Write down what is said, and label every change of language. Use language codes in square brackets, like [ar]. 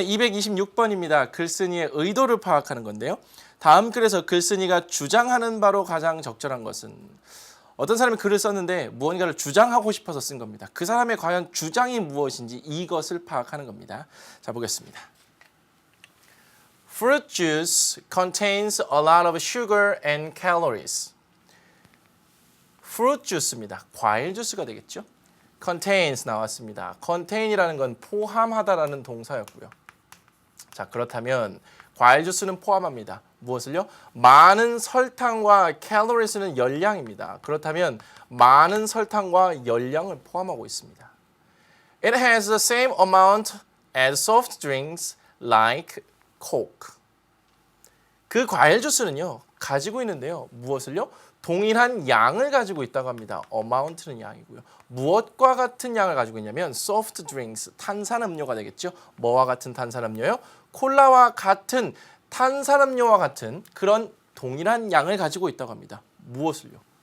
[ko] 226번입니다. 글쓴이의 의도를 파악하는 건데요. 다음 글에서 글쓴이가 주장하는 바로 가장 적절한 것은 어떤 사람이 글을 썼는데 무언가를 주장하고 싶어서 쓴 겁니다. 그 사람의 과연 주장이 무엇인지 이것을 파악하는 겁니다. 자, 보겠습니다. [en] Fruit juice contains a lot of sugar and calories. [ko] fruit juice입니다. 과일 주스가 되겠죠. contains 나왔습니다. contain이라는 건 포함하다라는 동사였고요. 자, 그렇다면 과일 주스는 포함합니다. 무엇을요? 많은 설탕과 calories는 열량입니다. 그렇다면 많은 설탕과 열량을 포함하고 있습니다. [en] It has the same amount as soft drinks like Coke. [ko] 그 과일 주스는요. 가지고 있는데요. 무엇을요? 동일한 양을 가지고 있다고 합니다. amount는 양이고요. 무엇과 같은 양을 가지고 있냐면 soft drinks, 탄산음료가 되겠죠. 뭐와 같은 탄산음료요? 콜라와 같은 탄산음료와 같은 그런 동일한 양을 가지고 있다고 합니다. 무엇을요?